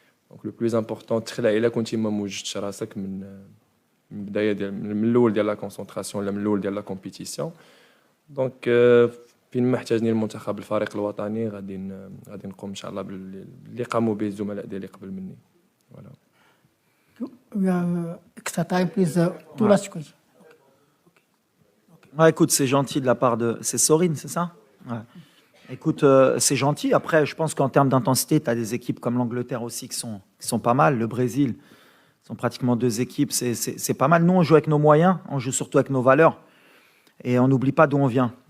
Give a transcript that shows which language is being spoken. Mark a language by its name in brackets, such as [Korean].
[Arabic] دونك [French] لو بلوز امبورطون [Arabic] تخلع الا كنتي ما موجدتش راسك من البدايه من الاول ديال لا كونسونطراسيون ولا من الاول ديال لا كومبيتيسيون. دونك في فين ما احتاجني المنتخب الفريق الوطني غادي نقوم ان شاء الله باللي قاموا به الزملاء ديالي قبل مني. [French] فوالا. [English] We have extra time, please. Two last questions. [French] Ouais, écoute, c'est gentil de la part de... C'est Sorine, c'est ça? Ouais. Écoute, c'est gentil. Après, je pense qu'en termes d'intensité, tu as des équipes comme l'Angleterre aussi qui sont pas mal. Le Brésil, sont pratiquement 2 équipes. C'est pas mal. Nous, on joue avec nos moyens. On joue surtout avec nos valeurs. Et on n'oublie pas d'où on vient.